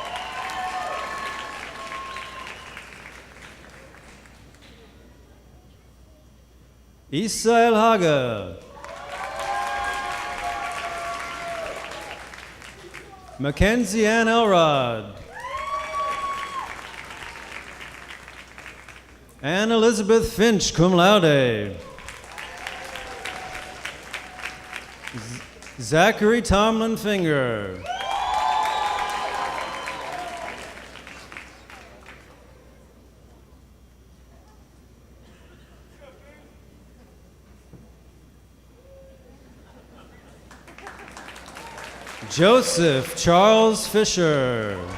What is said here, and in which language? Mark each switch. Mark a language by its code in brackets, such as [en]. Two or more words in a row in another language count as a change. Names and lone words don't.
[en] Issa El Haga. Mackenzie Ann Elrod. Anne Elizabeth Finch, [la] cum laude. [en] Zachary Tomlin Finger. Joseph Charles Fisher.